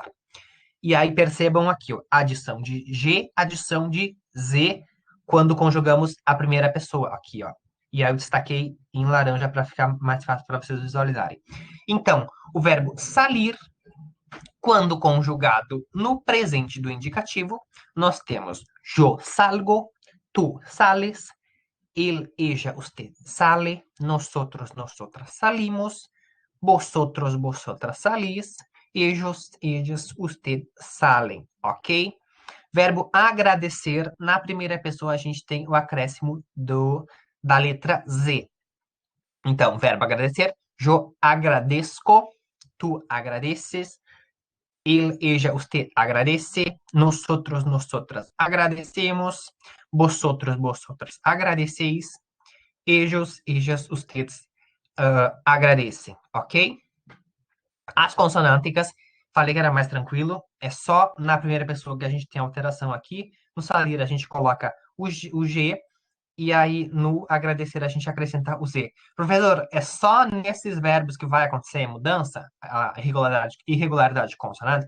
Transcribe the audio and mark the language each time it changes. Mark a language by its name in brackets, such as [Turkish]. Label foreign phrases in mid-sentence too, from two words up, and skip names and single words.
[Portuguese] E aí percebam aqui, ó, adição de G, adição de Z, quando conjugamos a primeira pessoa, aqui, ó. E aí eu destaquei em laranja para ficar mais fácil para vocês visualizarem. Então, o verbo salir, quando conjugado no presente do indicativo, nós temos [Spanish] yo salgo, tú sales, él, ella, usted sale, nosotros, nosotras salimos, vosotros, vosotras salís, ellos, ellas, usted salem, [Portuguese] ok? Verbo agradecer, na primeira pessoa a gente tem o acréscimo da letra Z. Então, verbo agradecer, [Spanish] yo agradezco, tú agradeces, él, ella, usted agradece, nosotros, nosotras agradecemos, vosotros, vosotras agradeceis, ellos, ellas, ustedes agradecem, ok? [Portuguese] As consonânticas, falei que era mais tranquilo, é só na primeira pessoa que a gente tem alteração aqui. No salir a gente coloca o G, e aí no agradecer a gente acrescenta o Z. Professor, é só nesses verbos que vai acontecer a mudança, a irregularidade consonântica?